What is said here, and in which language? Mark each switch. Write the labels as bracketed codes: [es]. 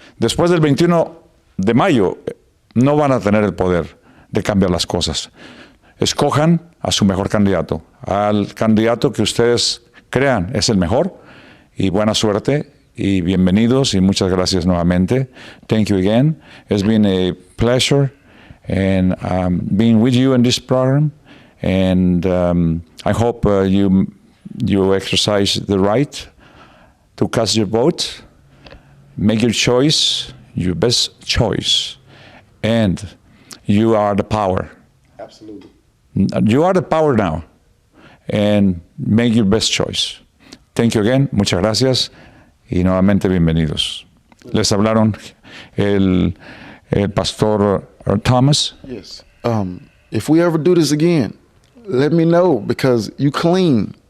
[es] Después del 21 de mayo, no van a tener el poder de cambiar las cosas. Escojan a su mejor candidato, al candidato que ustedes crean es el mejor, y buena suerte y bienvenidos y muchas gracias nuevamente. [en] Thank you again. It's been a pleasure and being with you in this program, and I hope you exercise the right to cast your vote, make your choice, your best choice. And you are the power. Absolutely. You are the power now. And make your best choice. Thank you again. [es] Muchas gracias. Y nuevamente bienvenidos. Les hablaron el pastor Thomas. [en] Yes. If we ever do this again, let me know, because you clean.